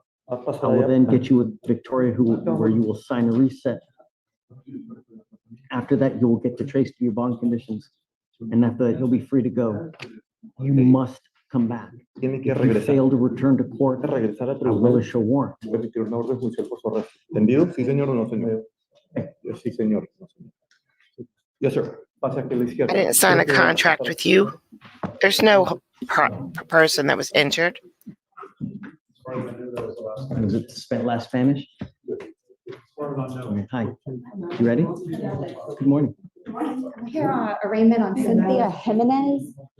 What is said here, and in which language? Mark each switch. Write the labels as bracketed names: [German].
[English] I will then get you with Victoria, where you will sign a reset. After that, you will get to trace to your bond conditions. And after that, you'll be free to go. You must come back. If you fail to return to court, I will issue a warrant. [Spanish] ¿Entendido? Sí, señor o no, señor. Sí, señor. [English] Yes, sir. [Spanish] Pase aquí a la izquierda. [English] I didn't sign a [Spanish] Creo que- [English] contract with you. There's no person that was injured. Was it last Spanish? Hi, you ready? Good morning. I'm here on arraignment on Cynthia Jimenez.